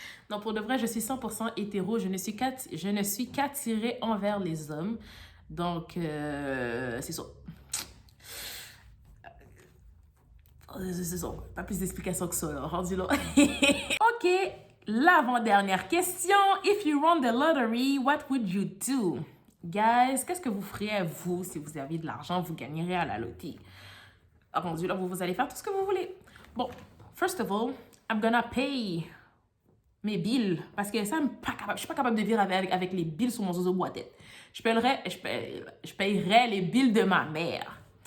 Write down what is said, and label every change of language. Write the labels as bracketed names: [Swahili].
[French] Non, pour de vrai, je suis 100% hétéro. Je ne suis qu'attirée envers les hommes. Donc, c'est ça. C'est ça. Pas plus d'explications que ça, là. Rendu là. OK, l'avant-dernière question. [English] If you won the lottery, what would you do? [French] Guys, qu'est-ce que vous feriez, vous, si vous aviez de l'argent, vous gagnerez à la loterie? Rendu là, vous allez faire tout ce que vous voulez. Bon, [English] first of all, I'm gonna pay [French] mes billes. Parce que ça, je suis pas capable de vivre avec les billes sur mon zozo boîte. Je payerais les billes de ma mère.